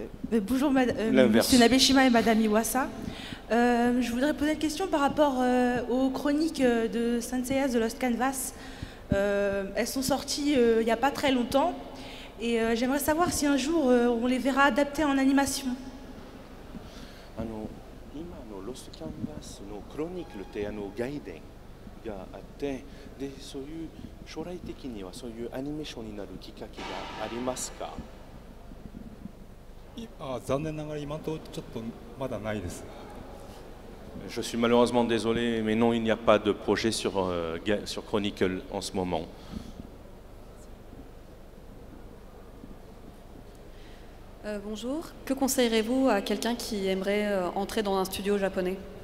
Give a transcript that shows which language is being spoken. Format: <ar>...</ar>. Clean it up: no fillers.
<fr>Monsieur Nabeshima et Madame Iwasa. Je voudrais poser une question par rapport aux chroniques de Saint Seiya The Lost Canvas. Elles sont sorties il n'y a pas très longtemps. Et j'aimerais savoir si un jour on les verra adaptées en animation.</fr> <ja>今のロストキャンバスのクロニクルって外伝があって、でそういう将来的にはそういうアニメーションになるきっかけがありますか？残念ながら今のところちょっとまだないです。</ja> <fr>Je suis malheureusement désolé, mais non, il n'y a pas de projet sur Chronicle en ce moment. Bonjour, que conseillerez-vous à quelqu'un qui aimerait entrer dans un studio japonais?</fr>